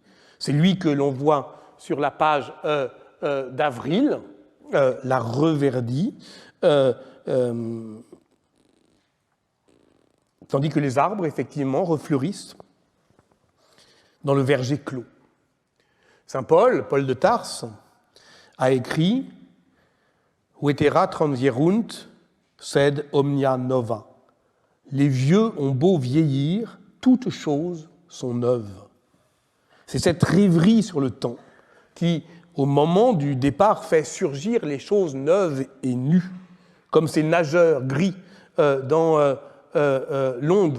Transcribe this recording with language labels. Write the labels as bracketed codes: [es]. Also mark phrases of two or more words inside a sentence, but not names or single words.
[fr] C'est lui que l'on voit sur la page d'Avril, la reverdie, tandis que les arbres, effectivement, refleurissent dans le verger clos. Saint Paul, Paul de Tarse, a écrit « [la] Vetera transierunt, sed omnia nova ». [fr] Les vieux ont beau vieillir, toutes choses sont neuves. C'est cette rêverie sur le temps qui, au moment du départ, fait surgir les choses neuves et nues, comme ces nageurs gris dans l'onde.